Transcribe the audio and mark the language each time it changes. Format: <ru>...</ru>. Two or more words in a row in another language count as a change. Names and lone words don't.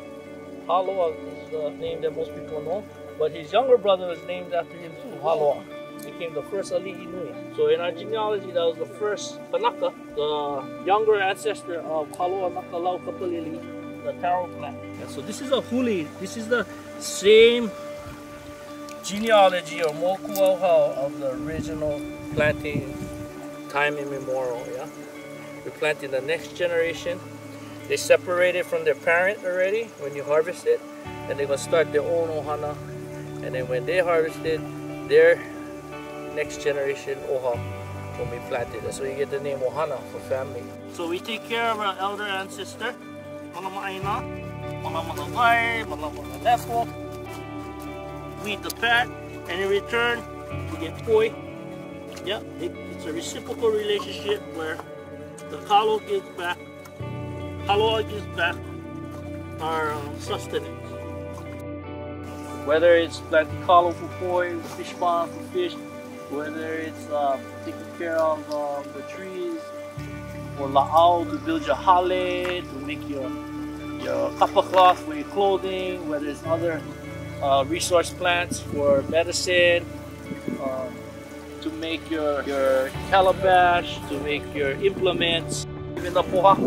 <en>Hāloa is the name that most people know, but his younger brother was named after him too, Hāloa. Became the first ali'i nui. So in our genealogy, that was the first Kanaka, the younger ancestor of Hāloa Nakalau Kapalili, the taro plant. And so this is a huli. This is the same genealogy or</en> <haw>moku ʻahupuaʻa</haw> <en>of the original planting time immemorial. Yeah, we're planting the next generation. They separated from their parent already when you harvest it, and they're gonna start their own ʻohana. And then when they harvested, their next generation ʻoha will be planted. That's why you get the name ʻohana for family. So we take care of our elder ancestor.</en> <haw>Malama ʻaina, malama navai, malama nalepo.</haw> <en>We eat the fat, and in return, we get poi. Yeah, it's a reciprocal relationship where the kalo gives back, Hāloa gives back our sustenance. Whether it's planting kalo for poi, fish pond for fish, whether it's taking care of the trees, or la'au to build your hale, to make your kapa cloth for your clothing, whether it's other resource plants for medicine, to make your calabash, to make your implements, even the pohaku.</en>